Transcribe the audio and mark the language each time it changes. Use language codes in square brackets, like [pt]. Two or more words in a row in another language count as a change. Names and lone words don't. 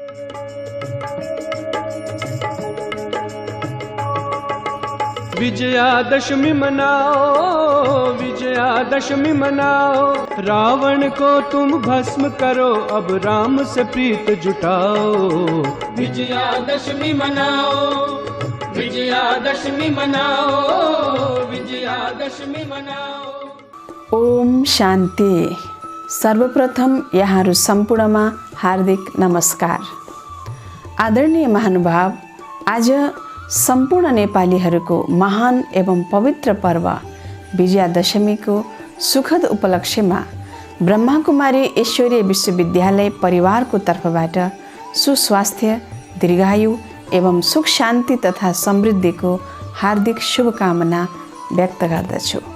[hi] विजयादशमी मनाओ, विजयादशमी मनाओ, रावण को तुम भस्म करो, अब राम से प्रीत जुटाओ। विजयादशमी मनाओ, विजयादशमी मनाओ, विजयादशमी मनाओ। [ne] ओम शान्ति। सर्वप्रथम यहाँहरू सम्पूर्णमा हार्दिक नमस्कार। आदरणीय महानुभाव, आज सम्पूर्ण नेपालीहरूको महान एवं पवित्र पर्व विजयादशमीको सुखद उपलक्ष्यमा ब्रह्माकुमारी ईश्वरीय विश्वविद्यालय परिवारको तर्फबाट सुस्वास्थ्य, दीर्घायु एवं सुख शान्ति तथा समृद्धिको हार्दिक शुभकामना व्यक्त गर्दछु।